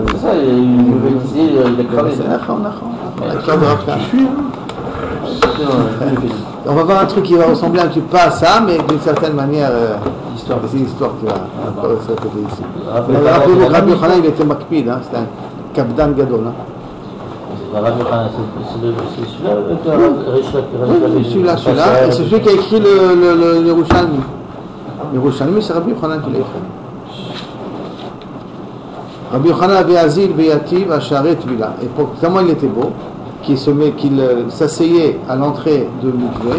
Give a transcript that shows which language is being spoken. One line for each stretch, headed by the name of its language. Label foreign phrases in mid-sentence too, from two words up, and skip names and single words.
French: C'est ça, il lui disait, il a cramé. L'histoire de Rav Kahana. On va voir un truc qui va ressembler un petit peu à ça, mais d'une certaine manière, c'est une histoire qui va se répéter ici. Rappelez-vous, Rabbi Yochanan, il était makpid, c'était un
Hebrew: קפדן גדול.
French: Rabbi Yochanan, c'est celui-là Oui, celui-là, et c'est celui qui a écrit le Yerushalmi. Le Yerushalmi, c'est Rabbi Yochanan qui l'a écrit. Rabbi Yochanan avait
Aramaic: אזיל ויתיב אשערי טבילה.
French: Et pour comment il était beau, qu'il s'asseyait à l'entrée de Mikvé.